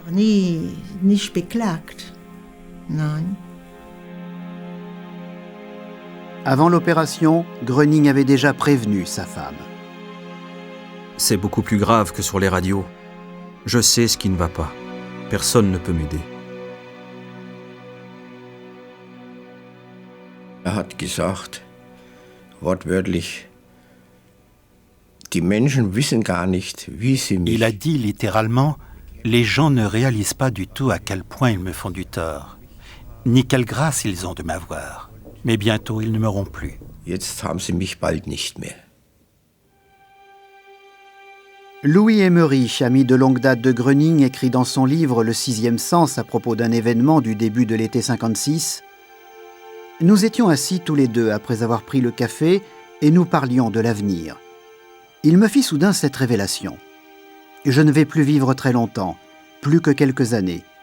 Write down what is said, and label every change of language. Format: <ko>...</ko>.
<de>Nicht beklagt. Nein.</de> <fr>Avant l'opération, Gröning avait déjà prévenu sa femme. C'est beaucoup plus grave que sur les radios. Je sais ce qui ne va pas. Personne ne peut m'aider.</fr> <de>Er hat gesagt, wortwörtlich, die Menschen wissen gar nicht, wie sie mich...</de> <fr>Il a dit littéralement, les gens ne réalisent pas du tout à quel point ils me font du tort, ni quelle grâce ils ont de m'avoir. Mais bientôt, ils ne m'auront plus.</fr> <de>Jetzt haben sie mich bald nicht mehr.</de> <fr>Louis Emmerich, ami de longue date de Gröning, écrit dans son livre « Le sixième sens » à propos d'un événement du début de l'été 56. « Nous étions assis tous les deux après avoir pris le café et nous parlions de l'avenir. Il me fit soudain cette révélation. Je ne vais plus vivre très longtemps, plus que quelques années.</fr>